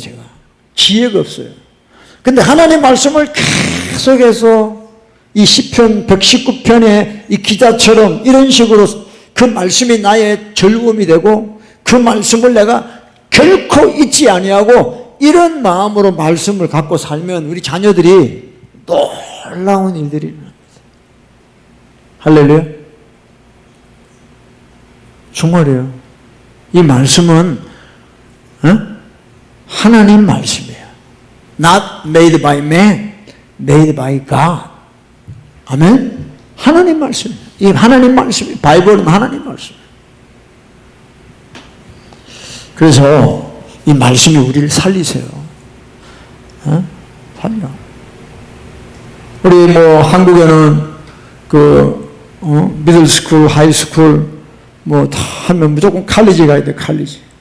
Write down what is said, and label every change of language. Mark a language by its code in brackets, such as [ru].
[ko] 제가 지혜가 없어요. 근데 하나님 말씀을 계속해서 이 시편 119편의 이 기자처럼 이런 식으로 그 말씀이 나의 즐거움이 되고 그 말씀을 내가 결코 잊지 아니하고 이런 마음으로 말씀을 갖고 살면 우리 자녀들이 놀라운 일들이 일어납니다. 할렐루야. 정말이에요. 이 말씀은 하나님 말씀이에요. [en] Not made by man, made by God. [ko] 아멘. 하나님 말씀이에요. 이 하나님 말씀이에요. 바이블은 하나님 말씀이에요. 그래서 이 말씀이 우리를 살리세요. 살려. 우리 뭐 한국에는 그 미들스쿨, 하이스쿨 뭐 다 하면 무조건 칼리지 가야 돼. 칼리지.